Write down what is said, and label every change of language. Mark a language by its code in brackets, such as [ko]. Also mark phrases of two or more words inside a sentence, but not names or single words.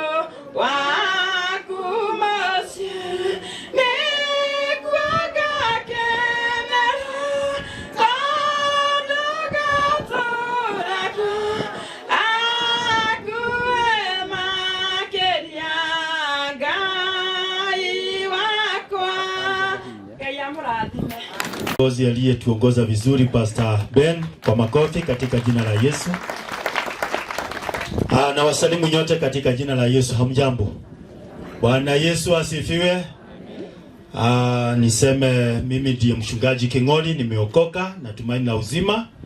[ki] waku mũciĩ, nĩguo ngakenera tondũ gatũũra kuo, hakuhĩ makĩria Ngai wakwa. Ngai amũrathime. [sw] Kiongozi aliyetuongoza vizuri Pastor Ben, kwa makofi katika jina la Yesu. Na wasalimu nyote katika jina la Yesu. Hamjambo. Bwana Yesu asifiwe. Niseme mimi ndiye mchungaji King'ori, nimeokoka na tumaini la uzima.